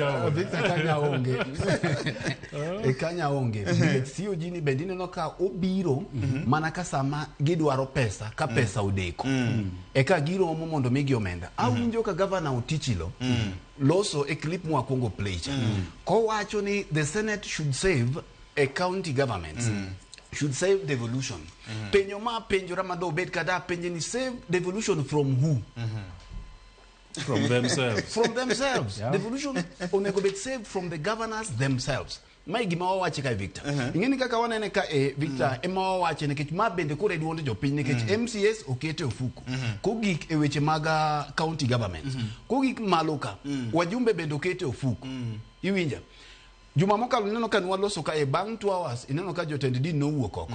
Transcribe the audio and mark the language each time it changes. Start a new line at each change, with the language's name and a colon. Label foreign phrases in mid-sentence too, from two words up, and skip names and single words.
Luo (Kenya and Tanzania): Victor kanya onge COG ni bendine no ka obiro mana ka sama gidwaro pesa ka pesa odeko eka giro mondo migi omenda awinjo ka governor Otichilo loso e clip mwa Kongo Playcha ko wacho ni
English: the Senate should save a county government should save devolution
Luo (Kenya and Tanzania): penyo ma penjora mado bet kada penje ni
English: save devolution from who? From themselves. From themselves. Yeah. Devolution
Luo (Kenya and Tanzania): onego bet
English: saved from the governors themselves.
Luo (Kenya and Tanzania): Mai gima wache ka Victor. Ingeni kaka wanene ka Victor ema wache ne kech mabende kore duonde jo piny ne kech MCS okete ofuku. Kogik e weche maga
English: county government.
Luo (Kenya and Tanzania): Kogik maloka wajumbe bende okete ofuku. Iwinja. Juma mokalo neno ka nwaloso ka bang 2 hours ineno ka jotend din no wuok oko.